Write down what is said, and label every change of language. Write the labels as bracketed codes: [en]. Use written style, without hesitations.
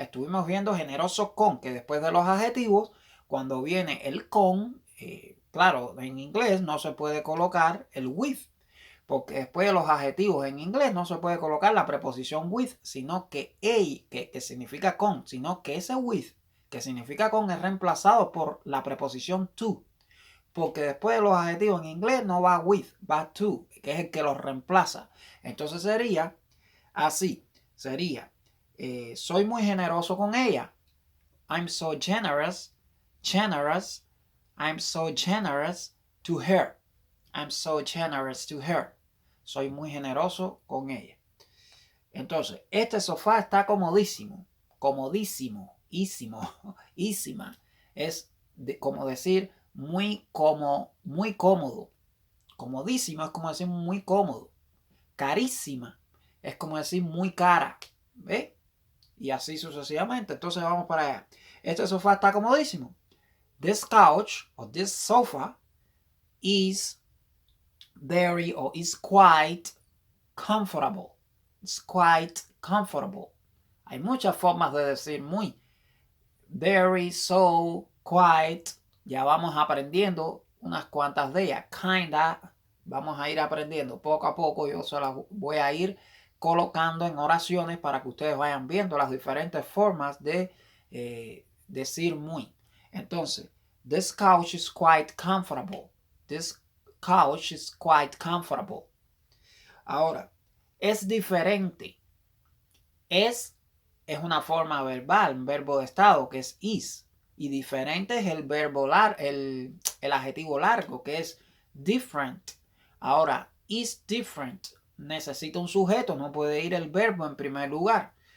[es] Estuvimos viendo generoso con, que después de los adjetivos, cuando viene el con, claro, en inglés no se puede colocar el with, porque después de los adjetivos en inglés no se puede colocar la preposición with, sino que que significa con, sino que ese with, que significa con, es reemplazado por la preposición to. Porque después de los adjetivos en inglés no va with, va to, que es el que los reemplaza. Entonces sería así, sería, soy muy generoso con ella. [en] I'm so generous, generous. I'm so generous to her. I'm so generous to her. [es] Soy muy generoso con ella. Entonces, este sofá está comodísimo, comodísimo, ísimo, ísima. Es como decir muy cómodo. Comodísimo es como decir muy cómodo. Carísima es como decir muy cara. ¿Ve? Y así sucesivamente. Entonces vamos para allá. Este sofá está comodísimo. [en] This couch or this sofa is very or is quite comfortable. It's quite comfortable. [es] Hay muchas formas de decir muy. Very, so, quite. Ya vamos aprendiendo unas cuantas de ellas. Kinda. Vamos a ir aprendiendo poco a poco. Yo se las voy a ir colocando en oraciones para que ustedes vayan viendo las diferentes formas de decir muy. Entonces, [en] This couch is quite comfortable. This couch is quite comfortable. [es] Ahora, es diferente. Es una forma verbal, un verbo de estado que es is. Y diferente es el verbo el adjetivo largo que es different. Ahora, is different. Necesita un sujeto, no puede ir el verbo en primer lugar.